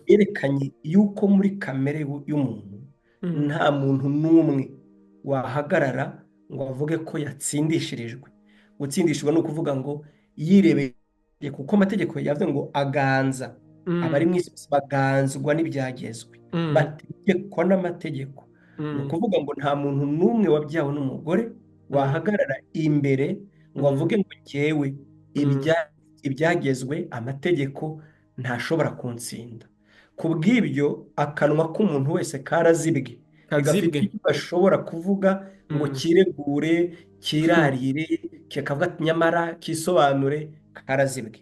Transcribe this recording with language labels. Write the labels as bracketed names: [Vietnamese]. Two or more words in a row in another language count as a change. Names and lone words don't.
[Kinyarwanda] yerekanye yuko muri kamere y'umuntu Mm. nta muntu n'umwe wahagarara ngo avuge ko yatsindishirijwe. Gutsindishirwa ni ukuvuga ngo yirebeye, kuko amategeko yavuze ngo aganza abari mu isi baganzwa n'ibyagezwe, Mm. bategekwa n'amategeko. Ni ukuvuga ngo nta muntu n'umwe wabyawe n'umugore wahagarara imbere ngo avuge ngo njyewe ibyagezwe amategeko ntashobora kuntsinda. Ku bw'ibyo akanwa k'umuntu wese karazibwe, gafite icyo gashobora kuvuga ngo kiregure, kirarire, kikavuga ati nyamara kisobanure, karazibwe.